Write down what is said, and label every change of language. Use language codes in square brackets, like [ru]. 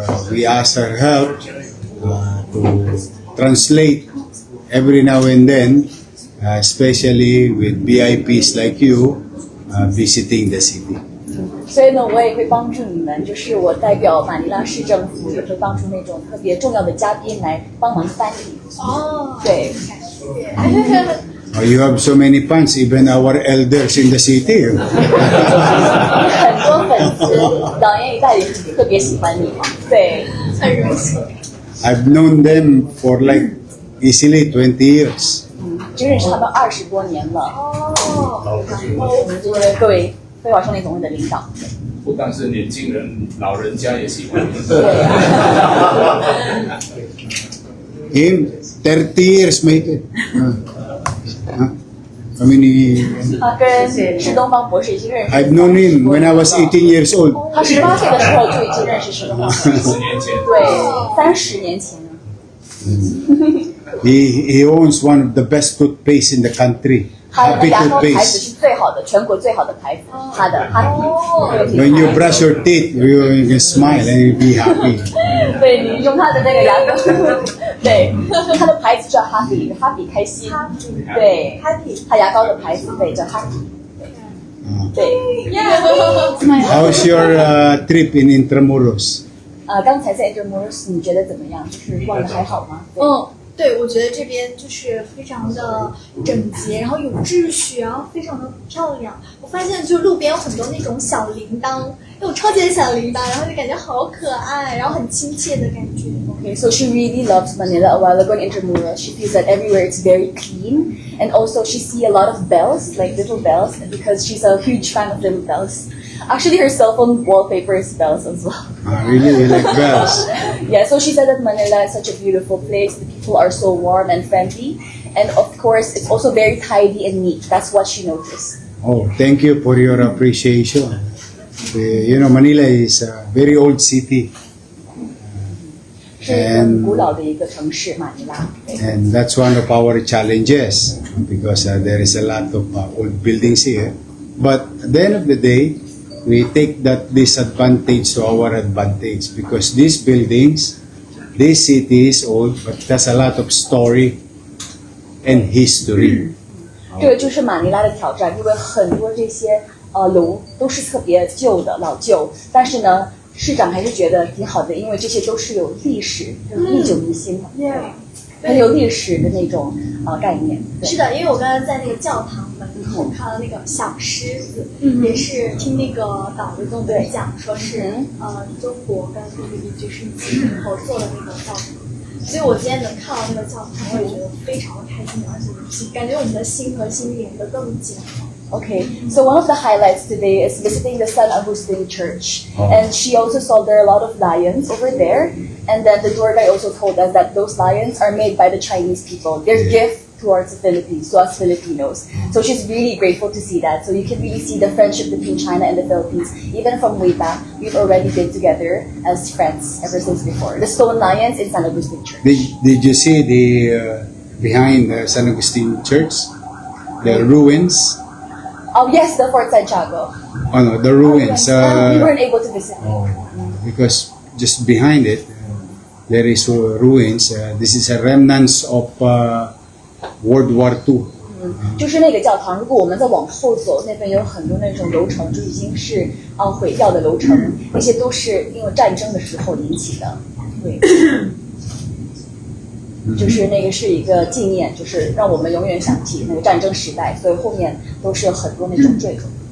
[en] We asked her help to translate every now and then, especially with VIPs like you visiting the city. [zh] 所以呢，我也会帮助你们，就是我代表马尼拉市政府，也会帮助那种特别重要的嘉宾来帮忙翻译。哦，对。 [en] You have so many fans, even our elders in the city. [zh] 很多粉丝，导演也带领特别喜欢你嘛，对，很荣幸。 [en] I've known them for like easily 20 years. [zh] 就认识他们20多年了。哦，就是各位飞华商业总会的领导。不但是年轻人，老人家也喜欢。对啊。 [en] Him, 30 years maybe. I mean, he, [zh] 他跟施东方博士已经认识。 [en] I've known him when I was 18 years old. [zh] 他18岁的时候就已经认识施东方博士。 10年前，对，30年前呢。 [en] He owns one of the best toothpaste in the country. [zh] 他的 [en] Happy [zh] 牙膏牌子 [en] toothpaste. [zh] 是最好的，全国最好的牌子。他的 Happy。 [en] When you brush your teeth, you can smile and you'll be happy. [zh] 对你用他的那个牙膏，对，他的牌子叫 Happy 开心，对 Happy，他牙膏的牌子对叫 Happy，对。 How's your trip in Intramuros? 刚才在 Intramuros 你觉得怎么样？就是逛的还好吗？对对，我觉得这边就是非常的整洁，然后有秩序，然后非常的漂亮。我发现就路边有很多那种小铃铛，那种超级的小铃铛，然后就感觉好可爱，然后很亲切的感觉。 [en] Okay, so she really loves Manila. A while ago in Intramuros, she feels that everywhere it's very clean, and also she see a lot of bells, like little bells, because she's a huge fan of little bells. Actually, her cell phone wallpaper is bells as well. Really, you like bells? Yeah, so she said that Manila is such a beautiful place. The people are so warm and friendly, and of course, it's also very tidy and neat. That's what she noticed. Oh, thank you for your appreciation. You know, Manila is a very old city. [zh] 是一个很古老的一个城市，马尼拉。对 [en] And that's one of our challenges because there is a lot of old buildings here. But at the end of the day, we take that disadvantage to our advantage because these buildings, this city is old, but there's a lot of story and history. [zh] 这个就是马尼拉的挑战，因为很多这些楼都是特别旧的老旧，但是呢，市长还是觉得挺好的，因为这些都是有历史，历久弥新嘛，很有历史的那种概念。对是的，因为我刚刚在那个教堂门口看到那个小狮子，也是听那个导游跟我们讲，说是中国跟菲律宾就是几年后做的那个教堂。所以我今天能看到那个教堂，我也觉得非常的开心，而且感觉我们的心和心连得更紧。 [en] Okay, so one of the highlights today is visiting the San Agustin Church, and she also saw there are a lot of lions over there, and then the tour guide also told us that those lions are made by the Chinese people. Their gift towards the Philippines, to us Filipinos. So she's really grateful to see that. So you can really see the friendship between China and the Philippines. Even from way back, we've already been together as friends ever since before. The stone lions in San Agustin Church. Did you see the behind the San Agustin Church, the ruins? Oh yes, the Fort Santiago. Oh no, the ruins. We weren't able to visit. Because just behind it, there is ruins. This is a remnants of World War II. [zh] 就是那个教堂，如果我们再往后走，那边有很多那种楼层，就已经是毁掉的楼层，那些都是因为战争的时候引起的。对，就是那个是一个纪念，就是让我们永远想起那个战争时代，所以后面都是有很多那种坠楼。